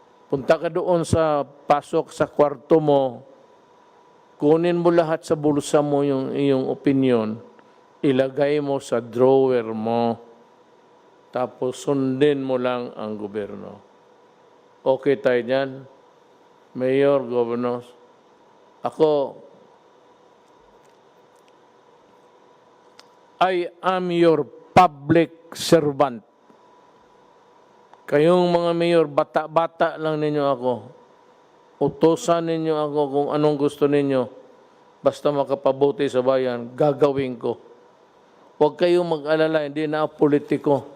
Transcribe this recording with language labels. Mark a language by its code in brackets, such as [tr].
[tl] Punta ka doon sa pasok sa kwarto mo, kunin mo lahat sa bulsa mo yung iyong opinion, ilagay mo sa drawer mo, tapos sundin mo lang ang gobyerno. Okay tayo dyan? [en] Mayor, governors, ako, I am your public servant. [tl] Kayong mga mayor, bata-bata lang ninyo ako. Utosan ninyo ako kung anong gusto ninyo. Basta makapabuti sa bayan, gagawin ko. Huwag kayong mag-alala, hindi na ako politiko.